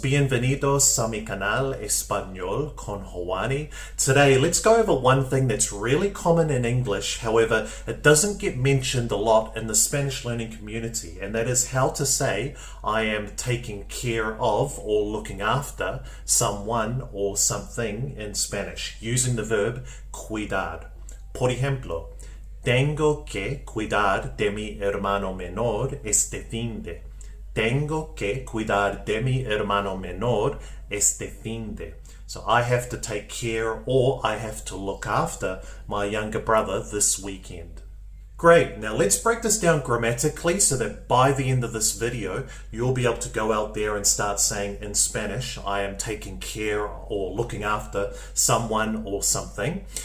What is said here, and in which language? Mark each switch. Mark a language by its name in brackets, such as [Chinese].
[Spanish] Bienvenidos a mi canal Español con Hawani. [English] Today, let's go over one thing that's really common in English, however, it doesn't get mentioned a lot in the Spanish learning community, and that is how to say I am taking care of or looking after someone or something in Spanish, using the verb cuidar. [Spanish] Por ejemplo, tengo que cuidar de mi hermano menor este fin de. Tengo que cuidar de mi hermano menor este fin de. [English] So I have to take care or I have to look after my younger brother this weekend. Great, now let's break this down grammatically so that by the end of this video you'll be able to go out there and start saying in Spanish, I am taking care or looking after someone or something.